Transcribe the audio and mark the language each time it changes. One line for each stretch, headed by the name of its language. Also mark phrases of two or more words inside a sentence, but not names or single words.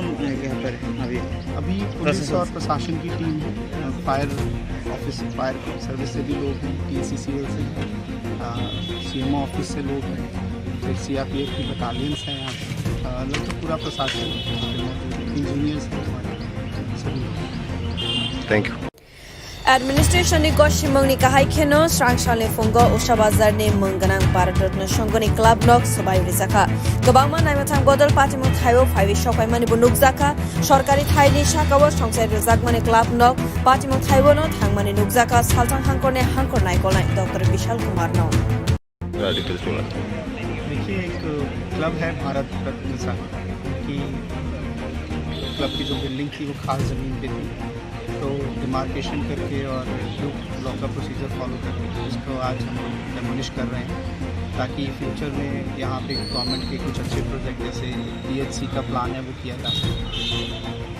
Hindi: अभी पुलिस और प्रशासन की टीम है,
English: fire office, fire service
Hindi: से भी लोग हैं, PACCL से हैं,
English: CMO office
Hindi: से लोग हैं, फिर CRPF की बटालियंस हैं यहाँ पे, लगभग पूरा प्रशासन, इंजीनियर्स हैं हमारे, सभी लोग।
English: thank you.
Kok Borok: Administration Goshimong ni kahai kheno Srangshale Fungo Oshabazar ne Mungganang Bharatratna Shongoni Club nok sabai rizaka Gobangma Naimathang Bodol Patimung Thayo Phaiwi Shokaimani Bunukzaka Sorkari Thaini Shakawa Songsai Rizakmani Club nok Patimung Thaiwo no Thangmani Nukzaka Saltang Hangkorne Hangkor Naikolai Dr. Vishal Kumar no
Hindi: देखिए एक क्लब है भारत रत्न संघ की क्लब की जो बिल्डिंग थी वो खास ज़मीन पे थी तो डिमार्केशन करके और लॉ का
English: procedure follow
Hindi: करके उसको आज हम डेमोलिश कर रहे हैं ताकि फ्यूचर में यहाँ पे गवर्नमेंट के कुछ अच्छे प्रोजेक्ट जैसे PHC का प्लान है वो किया जा सके।